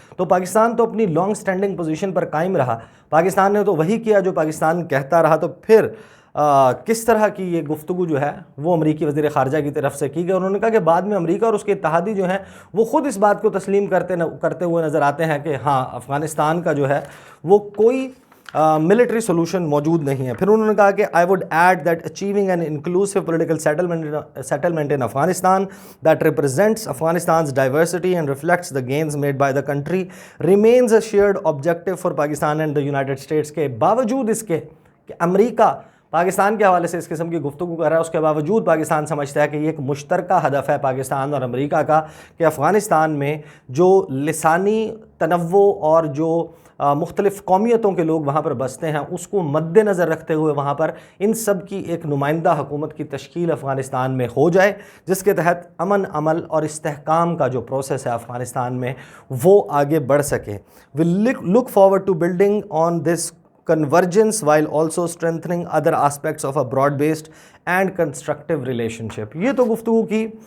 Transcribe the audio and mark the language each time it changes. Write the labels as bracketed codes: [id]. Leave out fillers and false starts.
[ur] تو پاکستان تو اپنی لانگ سٹینڈنگ پوزیشن پر قائم رہا, پاکستان نے تو وہی کیا جو پاکستان کہتا رہا. تو پھر کس طرح کی یہ گفتگو جو ہے وہ امریکی وزیر خارجہ کی طرف سے کی گئی. انہوں نے کہا کہ بعد میں امریکہ اور اس کے اتحادی جو ہیں وہ خود اس بات کو تسلیم کرتے ہوئے نظر آتے ہیں کہ ہاں افغانستان کا جو ہے وہ کوئی ملٹری سولوشن موجود نہیں ہے. پھر انہوں نے کہا کہ [en] I would add that achieving an inclusive political settlement in Afghanistan that represents Afghanistan's diversity and reflects the gains made by the country remains a shared objective for Pakistan and the United States. [ur] کے باوجود اس کے کہ امریکہ پاکستان کے حوالے سے اس قسم کی گفتگو کر رہا ہے, اس کے باوجود پاکستان سمجھتا ہے کہ یہ ایک مشترکہ ہدف ہے پاکستان اور امریکہ کا کہ افغانستان میں جو لسانی تنوع اور جو مختلف قومیتوں کے لوگ وہاں پر بستے ہیں، اس کو مد نظر رکھتے ہوئے وہاں پر ان سب کی ایک نمائندہ حکومت کی تشکیل افغانستان میں ہو جائے، جس کے تحت امن، عمل اور استحکام کا جو پروسیس ہے افغانستان میں وہ آگے بڑھ سکے۔ [en] We look forward to building on this convergence while also strengthening other aspects of a broad-based and constructive relationship۔ [ur] یہ تو گفتگو کی